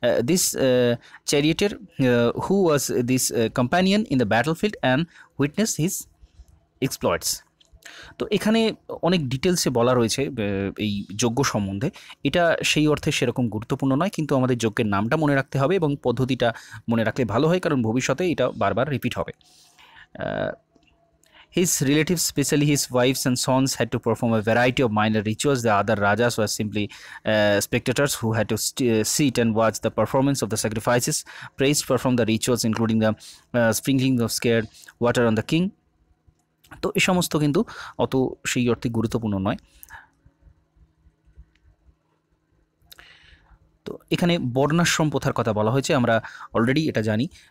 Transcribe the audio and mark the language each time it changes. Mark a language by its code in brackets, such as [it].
[en] This charioteer who was this companion in the battlefield and witness his exploits. [bn] তো এখানে অনেক ডিটেলসে বলা রয়েছে এই যজ্ঞ সম্বন্ধে। এটা সেই অর্থে সেরকম গুরুত্বপূর্ণ নয়, কিন্তু আমাদের যজ্ঞের নামটা মনে রাখতে হবে এবং পদ্ধতিটা মনে রাখলে ভালো হয়, কারণ ভবিষ্যতে এটা বারবার রিপিট হবে। [en] His relatives, especially his wives and sons, had to perform a variety of minor rituals. The other rajas were simply spectators who had to sit and watch the performance of the sacrifices. Priests performed the rituals, including the sprinkling of scared water on the king. [bn] তো এই সমস্ত কিন্তু অত সেই অর্থে গুরুত্বপূর্ণ নয়। তো এখানে বর্ণাশ্রম প্রথার কথা বলা হয়েছে, আমরা অলরেডি এটা জানি।